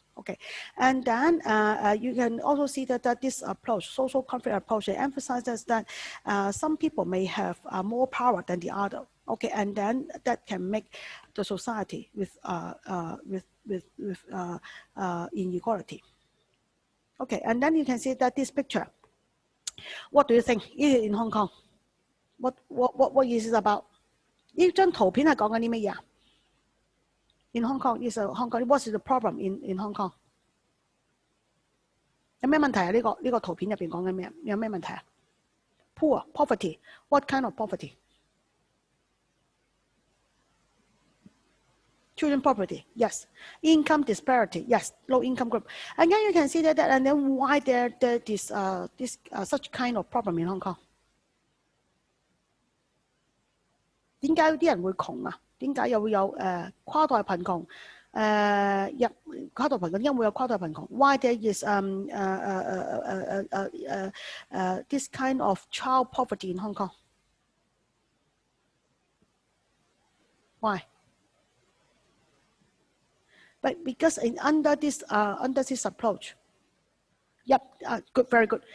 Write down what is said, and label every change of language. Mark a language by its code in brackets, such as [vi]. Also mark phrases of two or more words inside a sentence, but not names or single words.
[en] Okay, and then you can also see that this approach, social conflict approach, emphasizes that some people may have more power than the other. Okay, and then that can make the society with inequality. Okay, and then you can see that this picture. What do you think? Is it in Hong Kong? What is it about? [yue] 呢張圖片係講緊啲乜嘢？ [en] In Hong Kong, Hong Kong. What is the problem in Hong Kong? [yue] 有咩問題啊？呢個圖片入邊講緊咩？有咩問題啊 ？ [en] Poor, poverty. What kind of poverty? Children poverty, yes. Income disparity, yes. Low income group. And then you can see that and then why there this such kind of problem in Hong Kong? [yue] 點解有啲人會窮啊？點解又會有跨代貧窮？跨代貧窮，因為會有跨代貧窮。 [en] Why there is this kind of child poverty in Hong Kong? Why? But because under this approach, yep, good, very good.